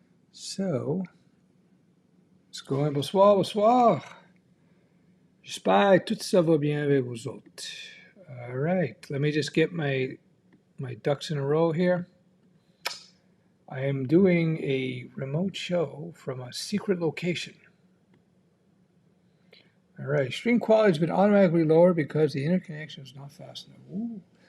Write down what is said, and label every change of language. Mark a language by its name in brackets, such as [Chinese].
[English] So, it's going [French] bonsoir, bonsoir. J'espère que tout ça va bien avec vous autres. [English] All right, let me just get my ducks in a row here. I am doing a remote show from a secret location. All right, stream quality has been automatically lowered because the interconnection is not fast enough. Ooh.